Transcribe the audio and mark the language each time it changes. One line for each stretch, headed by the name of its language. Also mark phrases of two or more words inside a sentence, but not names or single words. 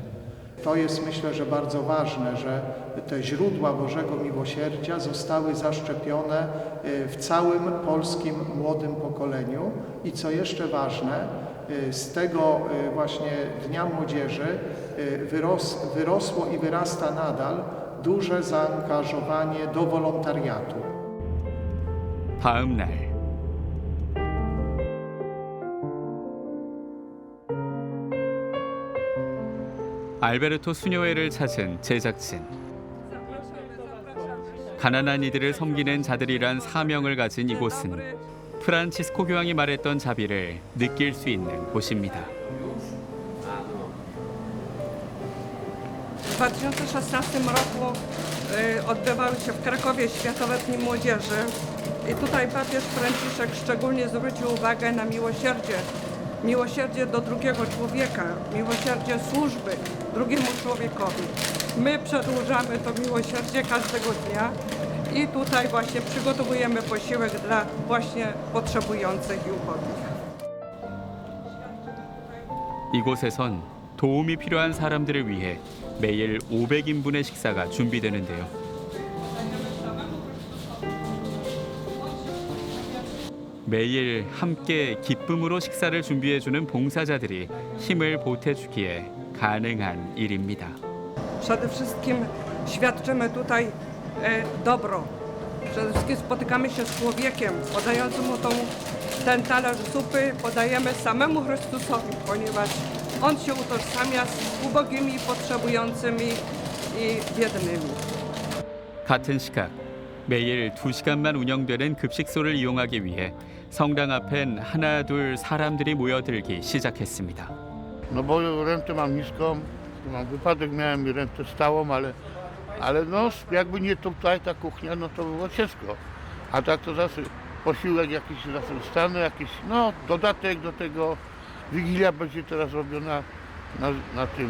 Polish: To jest, myślę, że bardzo ważne, że te źródła Bożego Miłosierdzia zostały zaszczepione w całym polskim młodym pokoleniu i co jeszcze ważne, z tego właśnie Dnia Młodzieży wyrosło i wyrasta nadal duże zaangażowanie do wolontariatu.
Korean: 다음 날 알베르토 수녀회를 찾은 제작진. 가난한 이들을 섬기는 자들이란 사명을 가진 이곳은 프란치스코 교황이 말했던 자비를 느낄 수 있는 곳입니다.
Polish: W 2016 roku odbywały się w Krakowie Światowe Dni Młodzieży i tutaj papież Franciszek szczególnie zwrócił uwagę na miłosierdzie. Miłosierdzie do drugiego człowieka, miłosierdzie służby drugiemu człowiekowi. My przedłużamy to miłosierdzie każdego dnia i tutaj właśnie przygotowujemy posiłek dla właśnie potrzebujących i ubogich.
Korean: 이곳에선 도움이 필요한 사람들을 위해 매일 500인분의 식사가 준비되는데요. 매일 함께 기쁨으로 식사를 준비해주는 봉사자들이 힘을 보태주기에 가능한 일입니다.
Polish: Przede wszystkim świadczymy tutaj dobro. Przede wszystkim spotykamy się z człowiekiem, podającym mu ten talerz zupy, podajemy samemu Chrystusowi, ponieważ On się utożsamia z ubogimi, potrzebującymi i biednymi.
Korean: 같은 시각, 매일 2시간만 운영되는 급식소를 이용하기 위해 성당 앞엔 하나 둘 사람들이 모여들기 시작했습니다.
Polish: No bo rentę mam niską, mam wypadek, miałem rentę stałą, ale no jakby nie tutaj ta kuchnia, no to było ciężko. A tak to zawsze posiłek jakiś stany, jakiś no dodatek do tego, Wigilia będzie teraz robiona na tym.